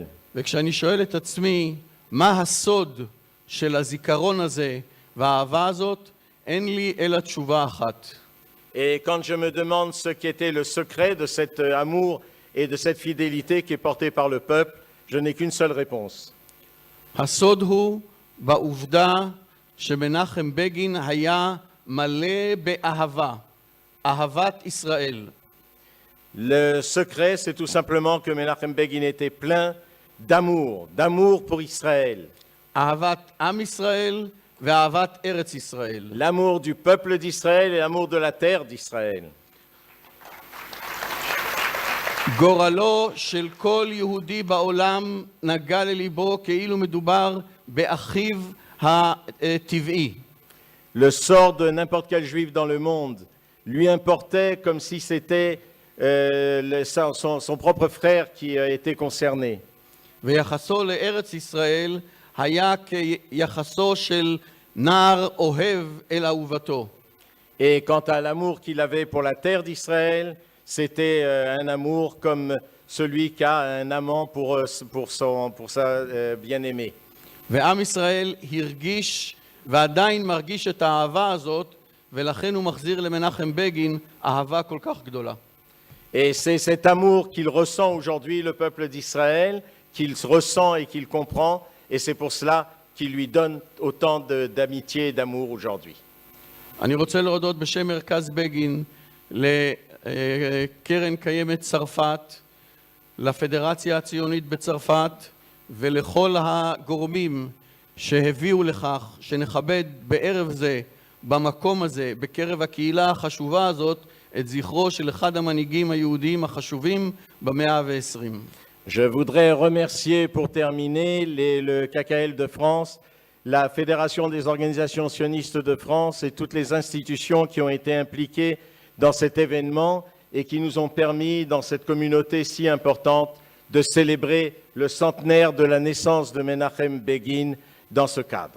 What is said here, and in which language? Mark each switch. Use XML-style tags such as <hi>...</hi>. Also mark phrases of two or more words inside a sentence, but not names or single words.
<he>וכשאני שואל את עצמי, מה הסוד של הזיכרון הזה והאהבה הזאת, אין לי אלא תשובה אחת.</he> <fr>Et quand je me demande ce qu'était le secret de cet amour et de cette fidélité qui est portée par le peuple, je n'ai qu'une seule réponse.</fr> <he>הסוד הוא בעובדה שמנחם בגין היה מלא באהבה, אהבת ישראל.</he> <fr>Le secret, c'est tout simplement que Menachem Begin était plein d'amour pour Israël.</fr> <he>אהבת עם ישראל ואהבת ארץ ישראל.</he> <fr>L'amour du peuple d'Israël et l'amour de la terre d'Israël.</fr> <he>גורלו של כל יהודי בעולם נגע לליבו כאילו מדובר באחיו הטבעי.</he> <fr>Le sort de n'importe quel juif dans le monde lui importait comme si c'était son propre frère qui était concerné.</fr> <he>ויחסו לארץ ישראל היה כיחסו של נער אוהב אל אהובתו.</he> <fr>Et quant à l'amour qu'il avait pour la terre d'Israël, c'était un amour comme celui qu'a un amant pour sa bien-aimée.</fr> <he>ועם ישראל הרגיש ועדיין מרגיש את האהבה הזאת, ולכן הוא מחזיר למנחם בגין אהבה כל כך גדולה.</he> <fr>Et c'est cet amour qu'il ressent aujourd'hui, le peuple d'Israël, qu'il ressent et qu'il comprend, et c'est pour cela qu'il lui donne autant d'amitié et d'amour aujourd'hui.</fr> <he>אני רוצה להודות בשם מרכז בגין לקרן קיימת צרפת, לפדרציה הציונית בצרפת ולכל הגורמים שהביאו לכך שנכבד בערב זה, במקום הזה, בקרב הקהילה החשובה הזאת, את זכרו של אחד המנהיגים היהודיים החשובים במאה ה-20.</he> <fr>Je voudrais remercier pour terminer le KKL de France la Fédération des organisations sionistes de France et toutes les institutions qui ont été impliquées dans cet événement et qui nous ont permis, dans cette communauté si importante, de célébrer le centenaire de la naissance de Menachem Begin dans ce cadre.</fr>